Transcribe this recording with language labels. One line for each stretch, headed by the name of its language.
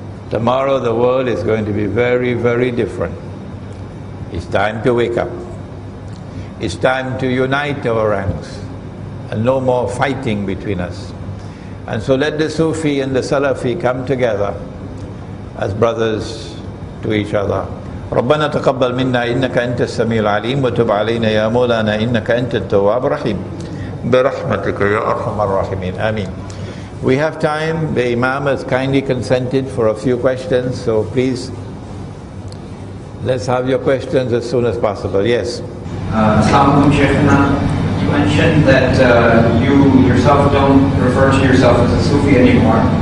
English: Tomorrow the world is going to be very, very different. It's time to wake up. It's time to unite our ranks and no more fighting between us. And so let the Sufi and the Salafi come together as brothers to each other.
Arabic: ربنا تقبل منا إنك أنت السميع العليم وتب علينا يا مولانا إنك أنت التواب الرحيم برحمتك يا أرحم الراحمين آمين.
English: We have time. The Imam has kindly consented for a few questions, so please let's have your questions as soon as possible. Yes. Assalamu alaikum, Shaykhana. You mentioned that you yourself don't refer to yourself as a Sufi anymore.